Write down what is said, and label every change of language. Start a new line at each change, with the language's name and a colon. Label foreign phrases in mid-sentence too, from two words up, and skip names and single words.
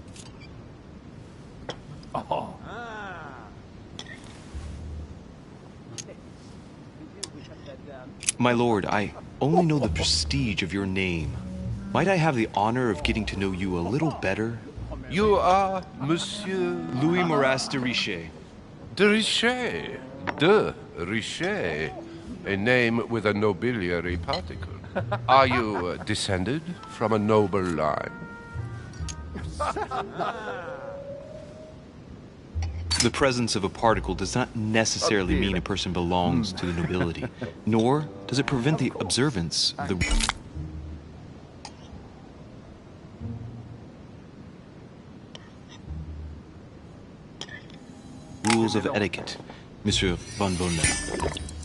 English: My lord, I only know the prestige of your name. Might I have the honor of getting to know you a little better? You are Monsieur... Louis Moras de Richet. De Richet. De Richet. A name with a nobiliary particle. Are you descended from a noble line? The presence of a particle does not necessarily mean a person belongs to the nobility, nor does it prevent the observance of the rules of etiquette, Monsieur von Volney.